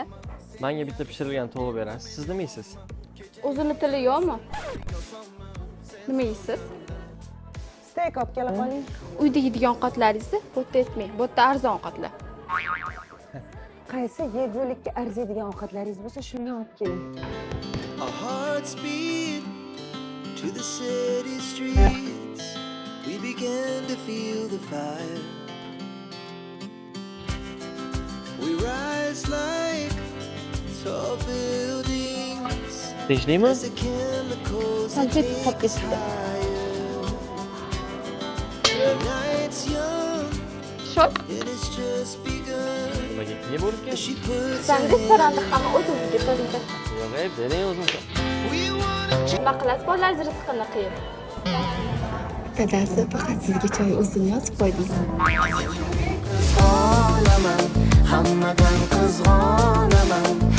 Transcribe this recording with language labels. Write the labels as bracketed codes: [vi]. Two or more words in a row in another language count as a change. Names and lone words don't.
[uz] Menga bitta pishirilgan tovuq berasiz. Siz nima yeysiz? O'zini tili yo'qmi? Nima yeysiz? Steak olib kelib qoling. Uyda yeydigan ovqatlaringizni bu yerda aytmang. Bu yerda arzon ovqatlar. Qaysi yegulikka arziydigan ovqatlaringiz bo'lsa, shundan olib keling. [en] Our hearts beat to the city streets. We began to feel the fire. We rise like tall buildings [uz] Tinchlikmi? [en] as the chemicals that Sanjay take [uz] qolib [en] us [uz] ketdi. [en] higher. The night's young Shot. and it's just begun. [uz] Nimaga ne bo'lib ketdi? [en] She puts [uz] Sen [en] her [uz] restoranda hamma o'zingizga to'laydi. Yo'q, bering o'zim. [en] We wanna [uz] Nima qilasiz bolalaringiz rizqini qilib? Dadasi faqat sizga choy o'zini yozib qo'ydingiz. qizg'onaman, hammadan qizg'onaman.